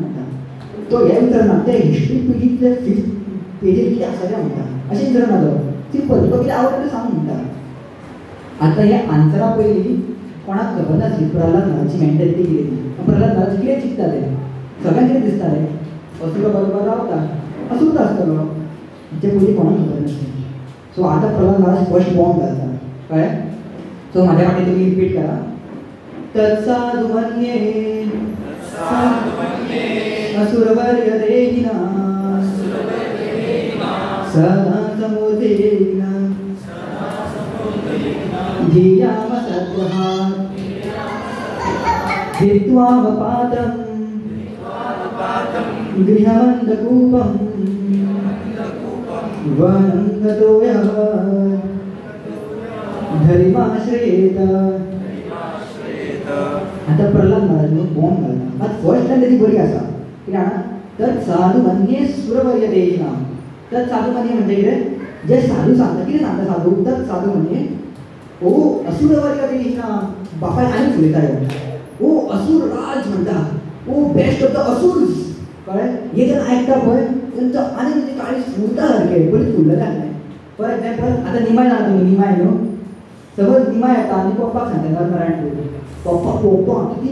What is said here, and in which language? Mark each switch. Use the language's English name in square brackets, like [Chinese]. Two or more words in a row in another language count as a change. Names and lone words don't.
[Konkani] म्हणटा तो हे विचारना ते हिस्ट्री पिडींतले 5th पेजीर कितें आसा तें म्हणटा अशें विचारना तो सिंपल तुका कितें आवडटा तें सांग म्हणटा आतां हे आन्सरा पयलीं कोणाक खबर नासली प्रल्हाद महाराजाची मेंटेलिटी कितें ती प्रल्हाद महाराज कितें चिंतताले सगळ्यांक कितें दिसतालें असुरा बरोबर रावता असूच आसतलो तें पयलीं कोणाक खबर नासलें सो आतां प्रल्हाद महाराज [English] first bomb [Konkani] घालता कळ्ळें सो म्हाज्या फाटीं तुमी रिपीट करा [Sanskrit] तत्साधु मन्ये असुरवर्य देहिना सदा समुदेना धियाम सद्ग्रहात् हित्वावपातं गृहमन्दकूपं वनं गतो यः धरिमाश्रयेत [Konkani] आता प्रल्हाद महाराज बॉम्ब घालता आतां [English] first time [Konkani] तेजी बरी आसा कितें जाणा [Sanskrit] तत् साधू मन्ये सुरवर्य देहिना तत् साधू मन्ये [Konkani] म्हणजे कितें जे साधू सांगता कितें सांगता साधू [Sanskrit] तत् साधू मन्ये ओ असुरवर्य देहिना [Konkani] बापाय आनी फुलयता ओ असुर राज म्हणटा ओ [English] best of the asurs [Konkani] कळ्ळें हे जेन्ना आयकता पळय तेंचो आनी म्हणजे काळीज फुलता सारकें बरीच फुल्लेलें आसलें [English] for example [Konkani] आतां निमाय जाणा तुमी निमाय न्हू समज निमाय येता आनी पप्पाक सांगता नरनारायण पप्पा पप्पा 3